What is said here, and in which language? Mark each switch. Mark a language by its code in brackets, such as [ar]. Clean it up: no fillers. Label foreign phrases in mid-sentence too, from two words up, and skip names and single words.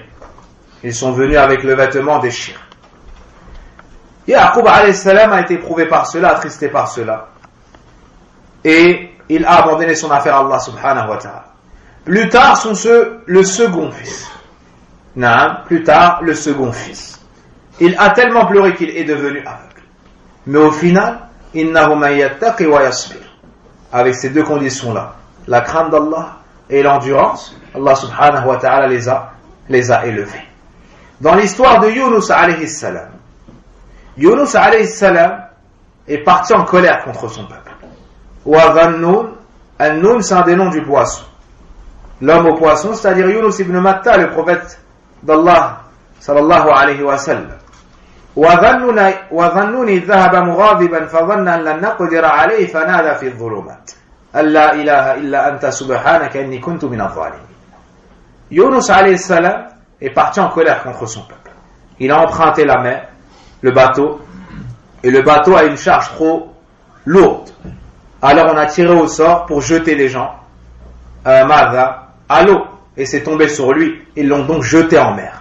[fr] Ils sont venus avec le vêtement déchiré. Ya'qub [ar] عليه السلام [fr] a été éprouvé par cela, attristé par cela. Et il a abandonné son affaire à Allah [ar] سبحانه وتعالى. [fr] Plus tard, le second fils. Naam, plus tard, le second fils. Il a tellement pleuré qu'il est devenu aveugle. Mais au final, [ar] إنه من يتق ويصبر. [fr] Avec ces deux conditions-là, la crainte d'Allah et l'endurance, Allah [ar] سبحانه وتعالى [fr] les a élevés. Dans l'histoire de Yunus [ar] عليه السلام, [fr] Yunus [ar] عليه السلام [fr] est parti en colère contre son peuple. [ar] وذا النون, [fr] An-Nun c'est un des noms du poisson. L'homme au poisson, c'est-à-dire Yunus ibn Matta, le prophète d'Allah [ar] صلى الله عليه وسلم. وظنون إذ ذهب مغاضبا فظن أن لن نقدر عليه فنادى في الظلمات أن لا إله إلا أنت سبحانك إني كنت من الظالمين. [fr] Yunus alayhi salam est parti en colère contre son peuple. Il a emprunté la mer, le bateau, et le bateau a une charge trop lourde. Alors on a tiré au sort pour jeter les gens à l'eau, et c'est tombé sur lui. Ils l'ont donc jeté en mer.